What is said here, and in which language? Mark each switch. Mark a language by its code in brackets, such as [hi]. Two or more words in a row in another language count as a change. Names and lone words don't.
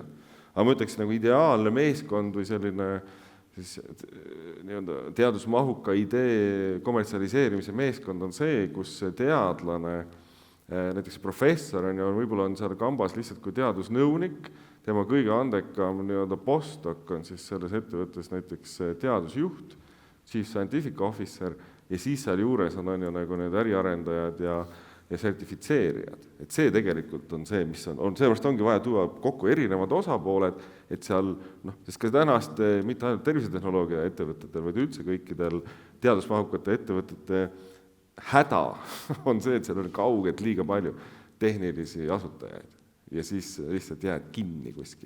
[et] Aga ma ütleks nagu ideaalne meeskond või selline siis, teadusmahuka idee kommertsialiseerimise meeskond on see, kus teadlane, näiteks professor võib-olla on seal kambas lihtsalt kui teadusnõunik, tema kõige andekam postdoc on siis selles ettevõttes näiteks teadusjuht, [en] chief scientific officer [et] ja siis seal juures on nagu need äriarendajad ja sertifitseerijad. Et see tegelikult on see, mis on. Sellepärast ongi vaja tuua kokku erinevad osapooled, et seal, sest ka tänast mitte ainult tervisetehnoloogia ettevõtetel, vaid üldse kõikidel teadusmahukate ettevõtete häda on see, et seal on kaugelt liiga palju tehnilisi asutajaid ja siis lihtsalt jääd kinni kuskile.